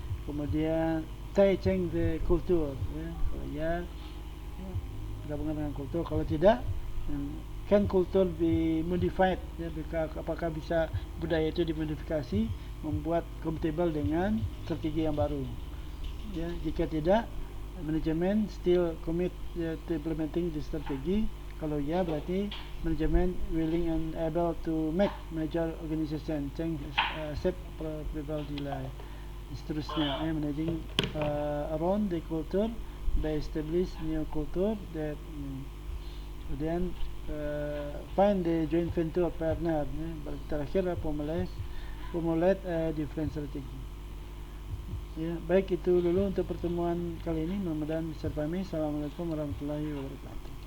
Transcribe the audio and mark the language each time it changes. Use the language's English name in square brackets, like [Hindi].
[Indonesian] Kemudian [English] change the culture, [Indonesian] ya. Kalau ya, gabungan dengan kultur. Kalau tidak, [English] can culture be modified, [Indonesian] ya, apakah bisa budaya itu dimodifikasi membuat compatible dengan strategi yang baru, ya. Jika tidak, manajemen [English] still commit to implementing the strategi. [Indonesian] Kalau ya, berarti manajemen [English] willing and able to make major organization change, accept people delay. [Indonesian] Seterusnya, [English] managing around the culture by establish new culture that [Indonesian] kemudian [English] find the joint venture partner, ya. [Indonesian] Terakhir [English] formulate different strategy. [Indonesian] Ya, baik, itu dulu untuk pertemuan kali ini. Mudah-mudahan bisa dipahami. Assalamualaikum warahmatullahi wabarakatuh.